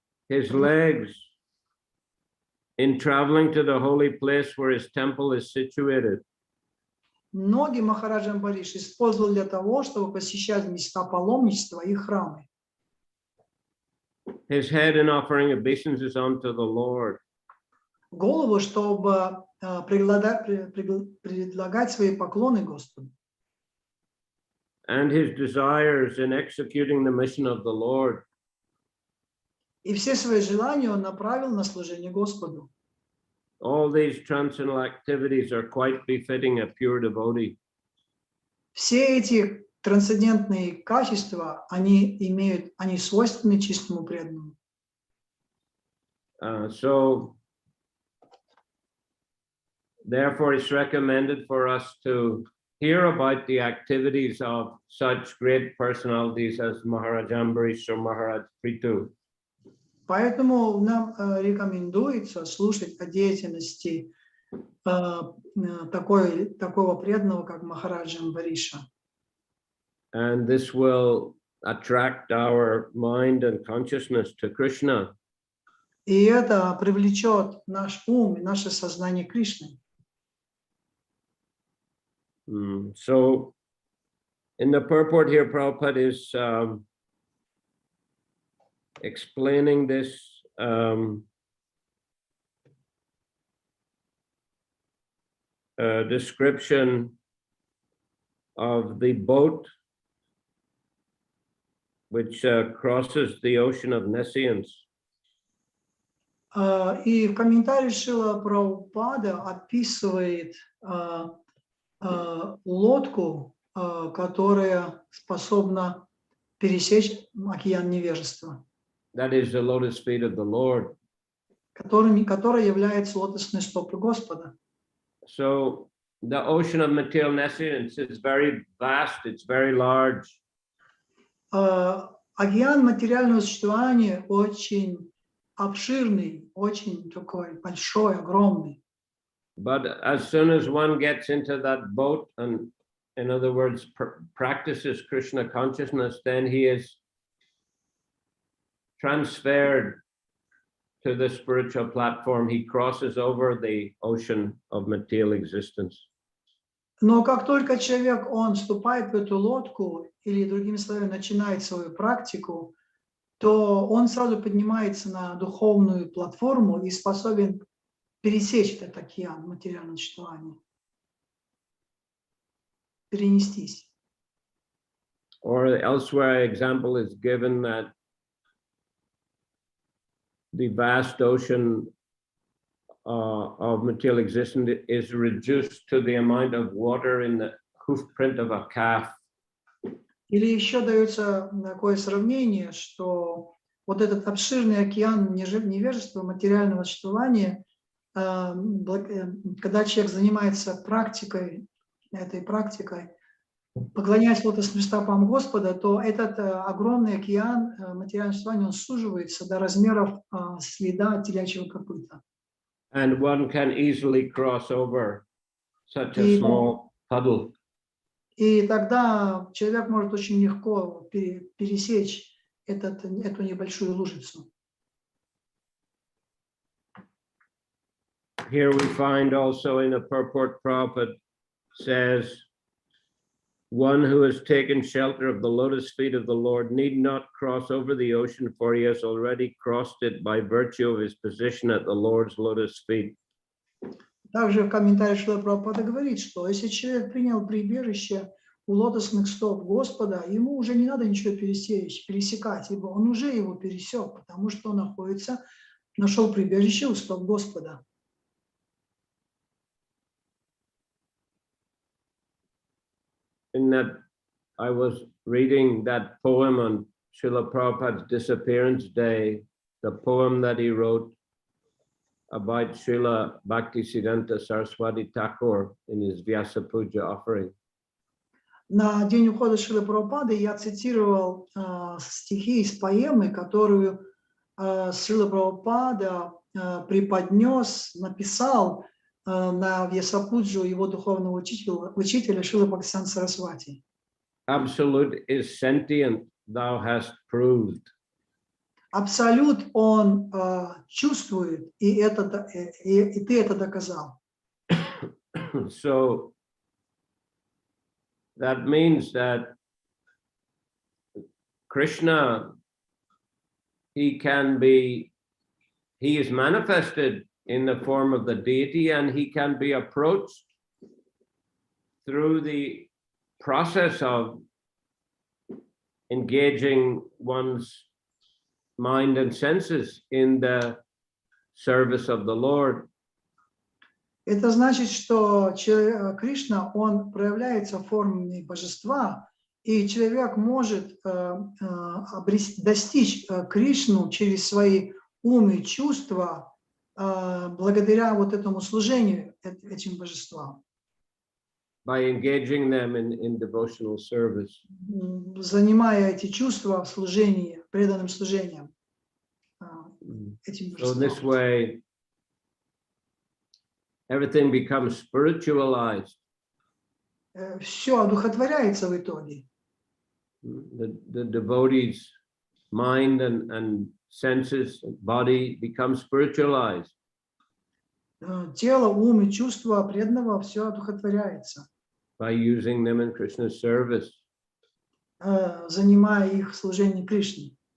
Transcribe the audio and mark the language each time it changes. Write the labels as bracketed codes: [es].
[en] His legs in traveling to the holy place where his temple is situated. [ru] Ноги Махараджа Амбариш использовал для того, чтобы посещать места паломничества и храмы. [en] His head in offering obeisances unto the Lord. [ru] Голову, чтобы предлагать свои поклоны Господу. [en] And his desires in executing the mission of the Lord. [ru] И все свои желания он направил на служение Господу. [en] All these transcendental activities are quite befitting a pure devotee. [ru] Все эти трансцендентные качества, они свойственны чистому преданному. [en] So therefore, it's recommended for us to hear about the activities of such great personalities as Maharaj Ambarish or Maharaj Prithu. [ru] Поэтому нам рекомендуется слушать о деятельности такого преданного, как Махараджа Амбариша. [en] And this will attract our mind and consciousness to Krishna. [ru] И это привлечет наш ум и наше сознание Кришны. [en] So, in the purport here, Prabhupada is explaining this description of the boat which crosses the ocean of nescience. [ru] И в комментарии Шрила Прабхупада описывает лодку, которая способна пересечь океан невежества. [en] That is the lotus feet of the Lord. [ru] Которая является лотосной стопой Господа. [en] So the ocean of material nescience is very vast, it's very large. [ru] Океан материального существования очень обширный, очень такой большой, огромный. [en] But as soon as one gets into that boat and, in other words, practices Krishna consciousness, then he is transferred to the spiritual platform. He crosses over the ocean of material existence. [ru] Но как только человек, он вступает в эту лодку, или, другими словами, начинает свою практику, то он сразу поднимается на духовную платформу и способен пересечь этот океан материального существования, перенестись. [en] Or elsewhere, example is given that the vast ocean of material existence is reduced to the amount of water in the hoof print of a calf. [ru] Или еще дается такое сравнение, что вот этот обширный океан невежества, материального существования, когда человек занимается этой практикой, поклоняясь лотосным стопам Господа, то этот огромный океан материального существования, он суживается до размеров следа телячьего копыта. [en] And one can easily cross over such a small puddle. [ru] И тогда человек может очень легко пересечь эту небольшую лужицу. [en] Here we find also in the purport Prabhupada says, one who has taken shelter of the lotus feet of the Lord need not cross over the ocean, for he has already crossed it by virtue of his position at the Lord's lotus feet. [ru] Также в комментарии Шрила Прабхупада говорит, что если человек принял прибежище у лотосных стоп Господа, ему уже не надо ничего пересекать, ибо он уже его пересек, потому что он нашел прибежище у стоп Господа. [en] In that, I was reading that poem on Srila Prabhupada's disappearance day, the poem that he wrote about Srila Bhaktisiddhanta Saraswati Thakur in his Vyasa Puja offering. [ru] На день ухода Шрилы Прабхупады я цитировал стихи из поэмы, которую Шрила Прабхупада написал на Вьясапуджу его духовного учителя Шрилы Бхактисиддханта Сарасвати. [en] Absolute is sentient, thou hast proved. [ru] Абсолют он чувствует, и ты это доказал. [en] So that means that Krishna, he is manifested in the form of the deity, and he can be approached through the process of engaging one's mind and senses in the service of the Lord. [ru] Это значит, что Кришна, он проявляется в форме божества, и человек может достичь Кришну через свои ум и чувства благодаря вот этому служению этим божествам. [en] By engaging them in devotional service. [ru] Занимая эти чувства в служении, преданным служением этим [en] So [ru] божествам. [en] this way, everything becomes spiritualized. [ru] Все одухотворяется в итоге. [en] The devotee's mind and senses, body become spiritualized. [ru] Тело, ум и чувства преданного все одухотворяется. [en] By using them in Krishna's service. [ru] Занимая их в служении Кришне.